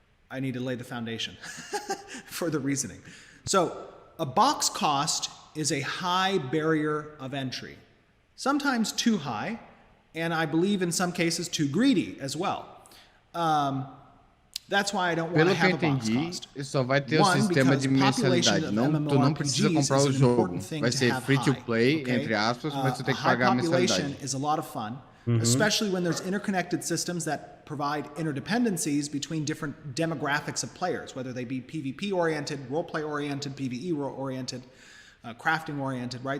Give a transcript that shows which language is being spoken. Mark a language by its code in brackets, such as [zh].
[en] I need to lay the foundation for the reasoning. So, a box cost is a high barrier of entry. Sometimes too high, and I believe in some cases too greedy as well. That's why I don't want to have a box cost. [pt] Só vai ter o sistema de mensalidade. Tu não precisa comprar o jogo. Vai ser free to play, entre aspas, mas tu tem que pagar a mensalidade. [en] Is a lot of fun, especially when there's interconnected systems that provide interdependencies between different demographics of players, whether they be PvP-oriented, role-play-oriented, PvE-oriented, crafting-oriented, right?